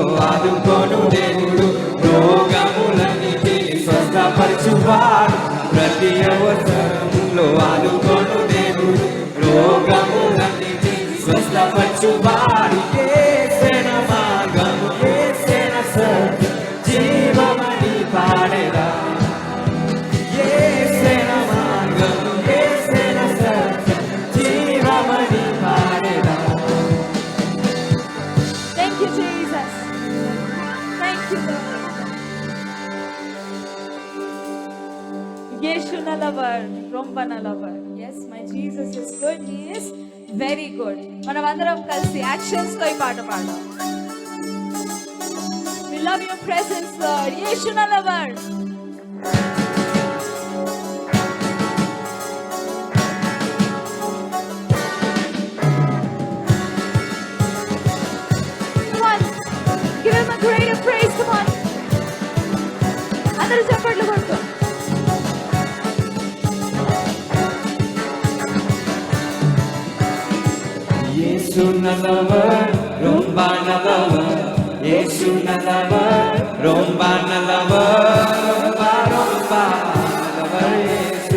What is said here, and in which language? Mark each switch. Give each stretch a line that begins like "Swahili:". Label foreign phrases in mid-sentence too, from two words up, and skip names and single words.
Telugu: ఆదుకొను దేవుడు రోగములన్నిటిని స్వస్థపరచువాడు నా ప్రతి అవసరములో ఆదుకొను దేవుడు రోగములన్నిటిని స్వస్థపరచువాడు యేసే నా మార్గము యేసే నా సత్యం జీవమని పాడెదా యేసే నా మార్గము యేసే నా సత్యం జీవమని పాడెదా.
English: Thank you, Jesus. Thank you, Lord.
Tamil: இயேசு நல்லவர், ரொம்ப நல்லவர்.
English: Yes, my Jesus is good. He is very good.
Telugu: మనవందరం కల్సి actions లో ఈ పాట పాడం.
English: We love your presence, Lord.
Tamil: இயேசு நல்லவர்.
English: Come on, give him a greater praise. Come on.
Telugu: అందరు చప్పట్లు కొడుతూ.
Tamil: இயேசு நல்லவர் ரொம்ப நல்லவர் இயேசு நல்லவர் ரொம்ப நல்லவர் ரொம்ப ரொம்ப நல்லவர் இயேசு